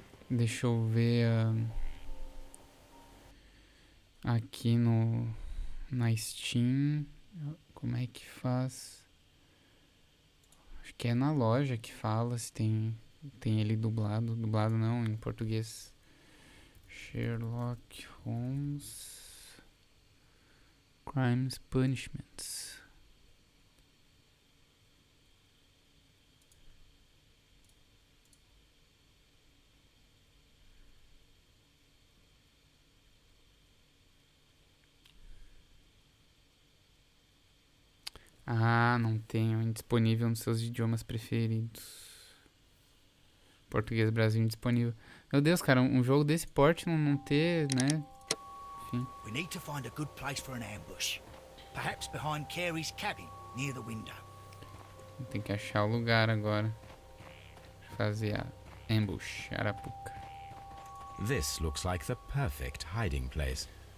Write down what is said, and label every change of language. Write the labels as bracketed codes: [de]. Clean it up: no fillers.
[pt] Deixa eu ver aqui na Steam. Como é que faz? Acho que é na loja que fala se tem ele dublado. Dublado não, em português. Sherlock Holmes Crimes Punishments. Ah, não tem. Indisponível nos seus idiomas preferidos. Português Brasil indisponível. Meu Deus, cara, um jogo desse porte não ter, né? Enfim. [en] We need to find a good place for an ambush. Perhaps behind Carey's cabin, near the window. [pt] Tem que achar o lugar agora. Fazer a ambush, arapuca. This looks like the perfect hiding place.